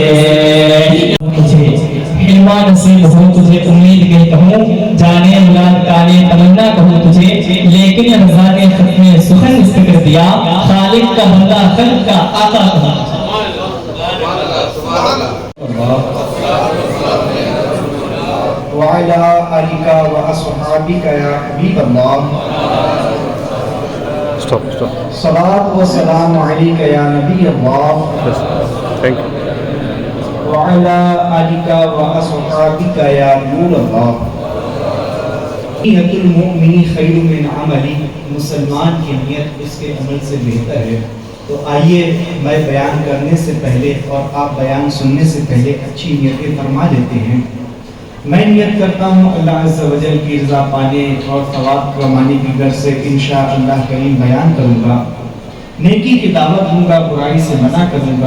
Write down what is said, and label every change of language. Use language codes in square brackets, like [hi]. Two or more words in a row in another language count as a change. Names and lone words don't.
[ur] مجھے حلوہ نصیب ہو تجھے امید کے کہوں، جانِ مراد کالے تمنا کہوں تجھے، لیکن رضا نے ختمِ سخن اس کے کر دیا، خالق کا بندہ خلق کا آقا کہوں. [ar] وعلى آلك وأصحابك يا حبيب الله. صلاة وسلام عليك يا نبي الله. وعلى آلك وأصحابك يا نور الله. نية المؤمن خير من عمله, [ur] مسلمان کی نیت اس کے عمل سے بہتر ہے. تو آئیے میں بیان کرنے سے پہلے اور آپ بیان سننے سے پہلے اچھی نیتیں فرما لیتے ہیں. میں نیت کرتا ہوں [ar] الله عز وجل [ur] کی رضا پانے اور ثواب کمانے کی غرض سے ان شاء اللہ کریم بیان کروں گا، نیکی کی دعوت دوں گا، برائی سے منع کروں گا.